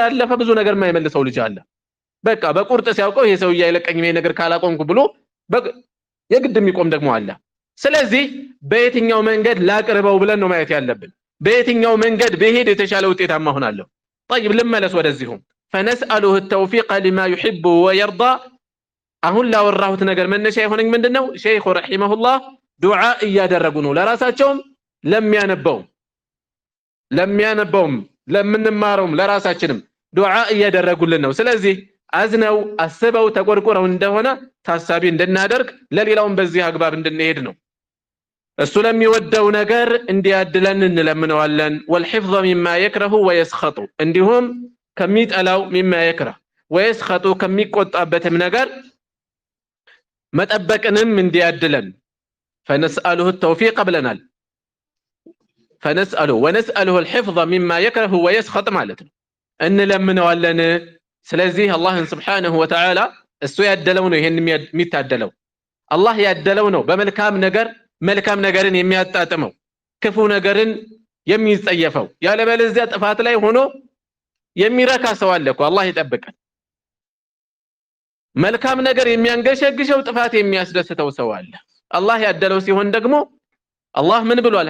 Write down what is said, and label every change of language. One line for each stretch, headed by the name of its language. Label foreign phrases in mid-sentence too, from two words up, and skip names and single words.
Amharic: ያለፈ ብዙ ነገር የማይመልሰው ልጅ አለ። በቃ በቁርጥ ሲያውቀው ይሄ ሰውዬ አይለቀኝም ይሄ ነገር ካላቆምኩ ብሎ የግድ የሚቆም ደግሞ አለ። ስለዚህ በየትኛው መንገድ ላቅርበው ብለን ነው ማየት ያለብን። በየትኛው መንገድ በሄድ የተሻለ ውጤታማ ሆናለሁ። طيب ልመለስ ወደዚሁም
Arabic: فنسأله التوفيق لما يحب ويرضى።
Amharic: አሁን ላወራሁት ነገር መነሻ የሆነኝ ምንድነው? ሼኹ ረሂመሁላህ ዱዓ እያደረጉ ነው ለራሳቸውም ለሚያነበውም ለምንማረውም ለራሳችንም ዱዓ እያደረጉልን ነው። ስለዚህ አዝነው አስበው ተቆርቆረው እንደሆነ ታሳቢ እንድናደርግ ለሌላውም በዚህ አግባብ እንድንሄድ ነው። እሱ ለሚወደው ነገር እንዲያድለን እንለምነዋለን።
Arabic: والحفظ مما يكره ويسخط
Amharic: እንዲሁም ከሚጠላው
Arabic: مما يكره ويسخط
Amharic: ከሚቆጣበትም ነገር መጠበቅንም እንዲያድለን
Arabic: فنسأله التوفيق
Amharic: ብለናል።
Arabic: فنسأله ونسأله الحفظ مما يكره ويسخط
Amharic: ማለት ነው እንለምነዋለን። ስለዚህ አላህን
Arabic: سبحانه وتعالى
Amharic: እሱ ያደለው ነው ይሄን የሚታደለው አላህ ያደለው ነው በመልካም ነገር መልካም ነገርን የሚያጣጥመው ክፉ ነገርን የሚጸየፈው። ያለበለዚያ ጥፋት ላይ ሆኖ የሚረካ ሰው አለ እኮ አላህ ይጠብቀን። መልካም ነገር የሚያንገሸግሸው ጥፋት የሚያስደስተው ሰው አለ። አላህ ያደለው ሲሆን ደግሞ አላህ ምን ብሏል?